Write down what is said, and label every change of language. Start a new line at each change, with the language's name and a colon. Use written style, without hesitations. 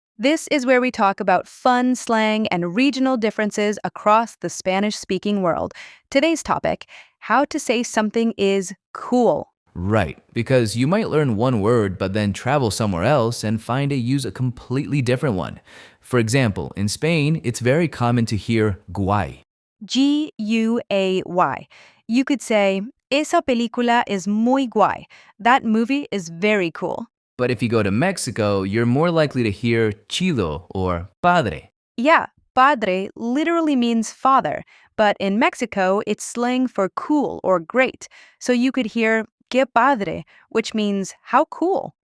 English: This is where we talk about fun slang and regional differences across the Spanish speaking world. Today's topic: how to say something is cool. Right, because you might learn one word but then travel somewhere else and find it use a completely different one. For example, in Spain, it's very common to hear guay.
Spanish: Guay. You could say, Esa película es muy guay.
English: That movie is very cool. But if you go to Mexico, you're more likely to hear chido or padre. Yeah, padre literally means father, but in Mexico, it's slang for cool or great. So you could hear
Spanish: que padre,
English: which means how cool.